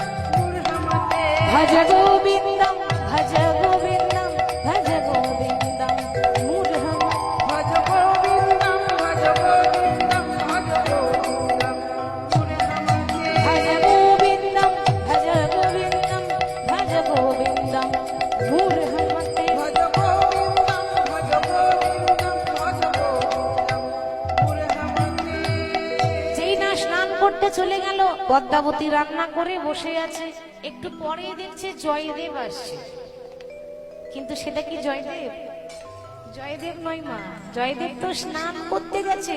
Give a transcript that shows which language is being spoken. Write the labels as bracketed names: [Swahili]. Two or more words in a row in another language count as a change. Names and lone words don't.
[Sanskrit] মূর্হমতে ভজ গোবিন্দম ভজ গোবিন্দম ভজ গোবিন্দম মূর্হমতে ভজ গোবিন্দম ভজ গোবিন্দম ভজ গোবিন্দম মূর্হমতে ভজ গোবিন্দম ভজ গোবিন্দম ভজ গোবিন্দম মূর্হমতে ভজ গোবিন্দম ভজ গোবিন্দম ভজ গোবিন্দম মূর্হমতে। [Bangla] যেই না স্নান করতে চলে গেল, পদ্মাবতী রান্না করে বসে আছে, একটু পরে দেখছে জয়দেব আসছে। কিন্তু সেটা কি জয়দেব? জয়দেব নয় মা, জয়দেব তো স্নান করতে গেছে।